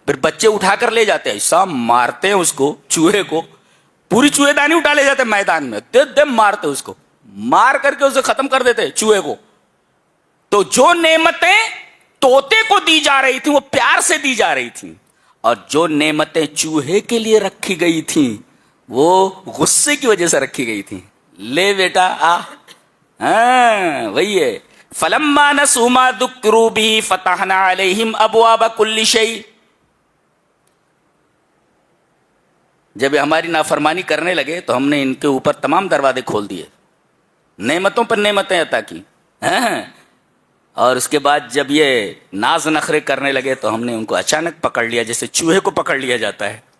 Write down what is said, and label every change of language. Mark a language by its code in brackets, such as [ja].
[ur] پھر بچے اٹھا کر لے جاتے ہیں، ایسا مارتے ہیں اس کو، چوہے کو، پوری چوہے دانی اٹھا لے جاتے ہیں میدان میں، دم مارتے اس کو، مار کر کے اسے ختم کر دیتے چوہے کو. تو جو نعمتیں طوطے کو دی جا رہی تھیں وہ پیار سے دی جا رہی تھیں، اور جو نعمتیں چوہے کے لیے رکھی گئی تھیں وہ غصے کی وجہ سے رکھی گئی تھیں. لے بیٹا آ، ہاں وہی ہے. [ar] فلما نسوا ما ذکروا به فتحنا علیہم ابواب کل شیء. [ur] جب یہ ہماری نافرمانی کرنے لگے تو ہم نے ان کے اوپر تمام دروازے کھول دیے، نعمتوں پر نعمتیں عطا کی. اور اس کے بعد جب یہ ناز نخرے کرنے لگے تو ہم نے ان کو اچانک پکڑ لیا، جیسے چوہے کو پکڑ لیا جاتا ہے.